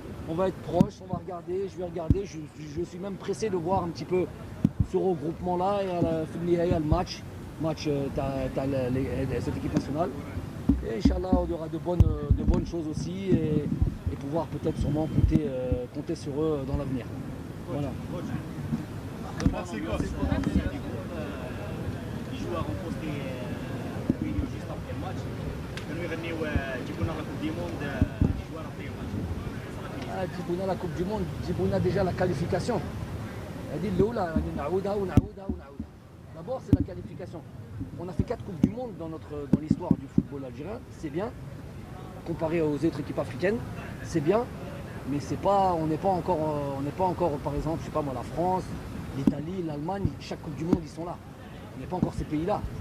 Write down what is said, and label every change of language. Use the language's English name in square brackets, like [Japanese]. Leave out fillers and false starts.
[French] On va être proche, on va regarder, je vais regarder, je suis même pressé de voir un petit peu ce regroupement là et à la fin le match cette équipe nationale. Et Inch'Allah on aura de bonnes choses aussi et pouvoir peut-être sûrement compter sur eux dans l'avenir. Voilà. Merci coach. Les joueurs ont posté vidéo juste après le match. [Arabic] كانوا يغنيوا جيبوا لنا [French] لا كوب دي موند les joueurs après le match. [Arabic] جيبونا [French] la Coupe du Monde, جيبونا déjà la qualification. [Arabic] هذه الأولى يعني نعاودها ونعاودها ونعاودها. [French] D'abord c'est la qualification. On a fait 4 Coupes du Monde dans l'histoire du football algérien, c'est bien. Comparé aux autres équipes africaines, c'est bien. Mais c'est pas, on n'est pas encore, par exemple, je sais pas moi, la France, l'Italie, l'Allemagne, chaque Coupe du Monde, ils sont là. On n'est pas encore ces pays-là.